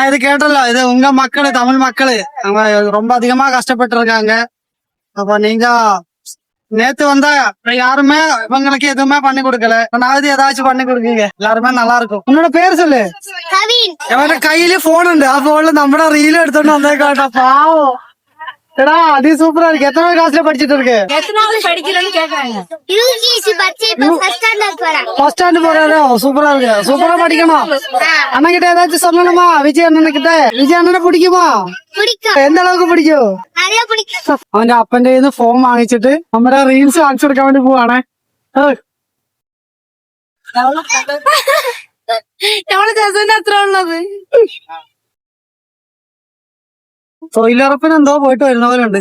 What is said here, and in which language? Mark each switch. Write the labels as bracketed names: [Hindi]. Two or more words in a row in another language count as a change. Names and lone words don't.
[Tamil] இது கேட்டல, இது உங்க மக்களு, தமிழ் மக்களு அவங்க ரொம்ப அதிகமா கஷ்டப்பட்டு இருக்காங்க. அப்ப நீங்க நேத்து வந்தா யாருமே இவங்களுக்கு எதுவுமே பண்ணி கொடுக்கல. நாவது ஏதாச்சும் பண்ணி கொடுக்கீங்க, எல்லாருமே நல்லா இருக்கும். உன்னோட பேர் சொல்லு. எவன கையில போன் உண்டு, [Malayalam] ആ ഫോണില് നമ്മുടെ റീൽ എടുത്തോണ്ട് വന്നേക്കാട്ടോ. പാവം. എടാ അടി സൂപ്പറാ ഇருக்கு. എത്ര ക്ലാസ്സിലെ പഠിച്ചിട്ട് இருக்கு? [Tamil] எத்தனாவது படிக்கிறேன்னு கேக்குறாங்க. [English] first standard [Tamil] போறாரோ? சூப்பரா இருக்கு. சூப்பரா படிக்கணும். அண்ணன் கிட்ட ஏதாச்சும் சொல்லணுமா? விஜய் அண்ணன் கிட்ட. விஜய் அண்ணனை பிடிக்குமா? எந்த அளவுக்கு பிடிக்கும்? [Malayalam] അവന്റെ അപ്പന്റെ കയ്യിൽ നിന്ന് ഫോൺ വാങ്ങിച്ചിട്ട് നമ്മുടെ റീൽസ് കാണിച്ചു കൊടുക്കാൻ വേണ്ടി പോവാണേ. നമ്മളെ ജസന്റെ അത്ര ഉള്ളത്. തൊഴിലുറപ്പിന് എന്തോ പോയിട്ട് വരുന്ന പോലെ ഉണ്ട്.